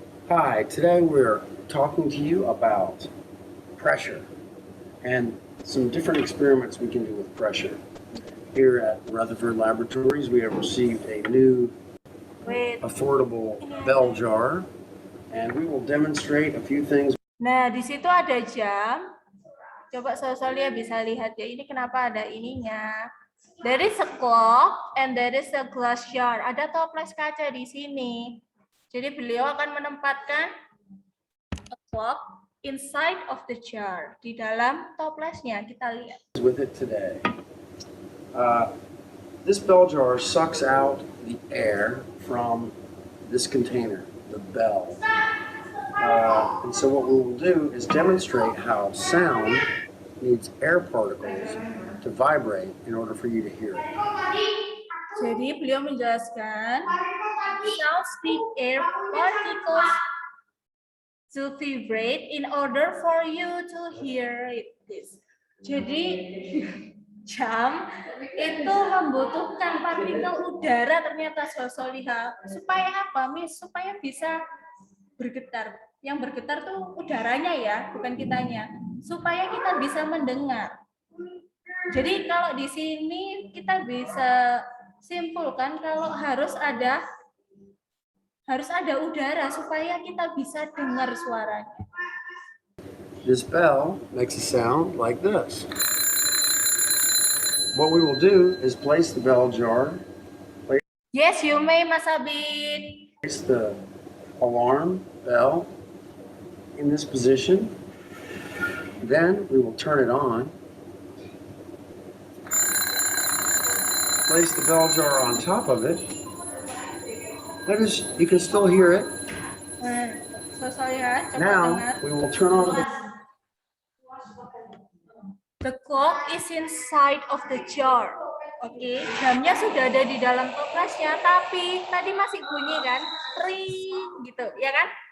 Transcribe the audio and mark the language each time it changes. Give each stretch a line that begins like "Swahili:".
English: Hi, today we're talking to you about pressure and some different experiments we can do with pressure. Here at Rutherford Laboratories, we have received a new affordable bell jar, and we will demonstrate a few things.
Indonesian: Nah, di situ ada jam. Coba Sosolia bisa lihat ya, ini kenapa ada ininya.
English: There is a clock and there is a glass jar.
Indonesian: Ada toples kaca di sini. Jadi beliau akan menempatkan
English: a clock inside of the jar,
Indonesian: di dalam toplesnya. Kita lihat.
English: With it today. This bell jar sucks out the air from this container, the bell. And so what we will do is demonstrate how sound needs air particles to vibrate in order for you to hear it.
Indonesian: Jadi beliau menjelaskan
English: sounds need air particles to vibrate in order for you to hear it.
Indonesian: Jadi jam itu membutuhkan partikel udara ternyata Soliha. Supaya apa, Miss? Supaya bisa bergetar. Yang bergetar tuh udaranya ya, bukan kitanya. Supaya kita bisa mendengar. Jadi kalau di sini kita bisa simpulkan kalau harus ada harus ada udara supaya kita bisa dengar suaranya.
English: This bell makes a sound like this. What we will do is place the bell jar, Yes, you may, Mas Abid. place the alarm bell in this position. Then we will turn it on. Place the bell jar on top of it. Notice you can still hear it. So
Indonesian: saya coba
English: Now
Indonesian: dengar.
English: we will turn on the The clock is inside of the jar.
Indonesian: Oke, jamnya sudah ada di dalam toplesnya, tapi tadi masih bunyi kan, ring gitu, ya kan?